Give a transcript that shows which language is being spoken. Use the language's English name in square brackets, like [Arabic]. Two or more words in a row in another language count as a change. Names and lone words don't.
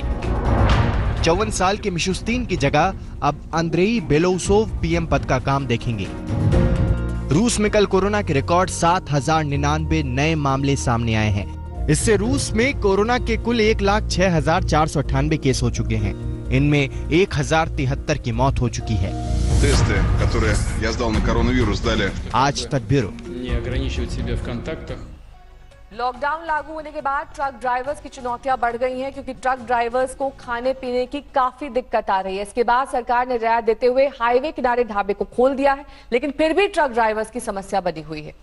[Hindi] 54 साल के मिशुस्तिन की जगह अब अंद्रेई बेलोउसोव पीएम पद का काम देखेंगे। रूस में कल कोरोना के रिकॉर्ड 7,099 नए मामले सामने आए हैं। इससे रूस में कोरोना के कुल 1,06,498 केस हो चुके हैं। इनमें 1,073 की मौत हो चुकी है। [Russian] Тесты, которые я сдал на коронавирус, дали. [Hindi] आज तक ब्यूरो। लॉकडाउन लागू होने के बाद ट्रक ड्राइवर्स की चुनौतियां बढ़ गई हैं, क्योंकि ट्रक ड्राइवर्स को खाने पीने की काफी दिक्कत आ रही है। इसके बाद सरकार ने रियायत देते हुए हाईवे किनारे ढाबे को खोल दिया है, लेकिन फिर भी ट्रक ड्राइवर्स की समस्या बनी हुई है।